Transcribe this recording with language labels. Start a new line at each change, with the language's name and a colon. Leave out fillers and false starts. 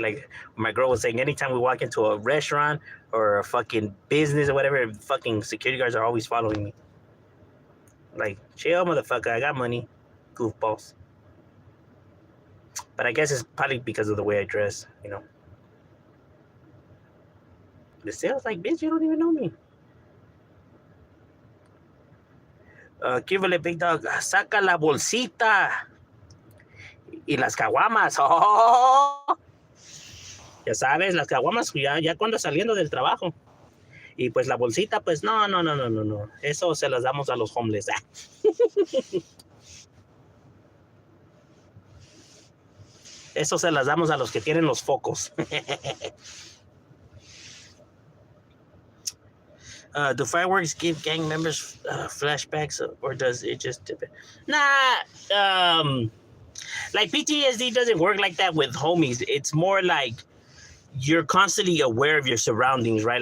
English: Like my girl was saying, anytime we walk into a restaurant or a fucking business or whatever, fucking security guards are always following me. Like, chill, motherfucker, I got money. Goofballs. But I guess it's probably because of the way I dress, you know. The sales like, bitch, you don't even know me.
Spanish: Kivale Big Dog, saca la bolsita y las caguamas. Oh, ya sabes, las caguamas ya cuando saliendo del trabajo. Y pues la bolsita, pues no. Eso se las damos a los homeless. Eso se las damos a los que tienen los focos.
English: Do fireworks give gang members flashbacks, or does it just depend? Nah, like PTSD doesn't work like that with homies. It's more like you're constantly aware of your surroundings, right?